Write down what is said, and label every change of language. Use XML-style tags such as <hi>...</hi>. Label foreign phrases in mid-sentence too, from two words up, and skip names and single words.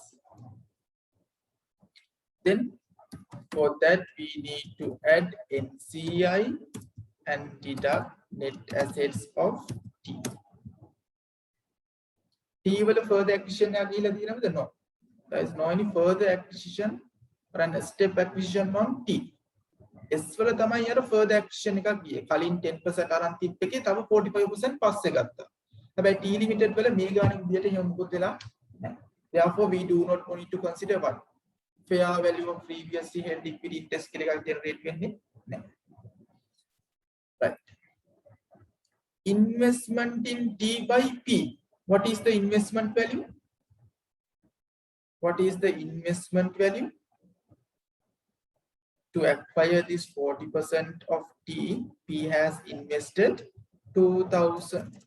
<en>Then for that we need to add NCI and deduct net assets of T. T will further acquisition no. There is no any further acquisition or a step acquisition on T.</en> <si>S වල තමයි අර</si> <en>further acquisition</en> <si>එකක් ගියේ. කලින් 10% අරන් තිබ්බ එකේ තව 45% පස්සේ ගත්තා. හැබැයි T limited වල මේ ගාන විදියට එහෙම මොකොත් වෙලා නැහැ.</si> <en>Therefore we do not need to consider what fair value of previously held equity interest</en> <si>කියලා එකක්</si> <en>generate</en> <si>වෙන්නේ නැහැ.</si> <en>Right. Investment in T by P. What is the investment value? What is the investment value? To acquire this 40% of T, P has invested 2,000.</en>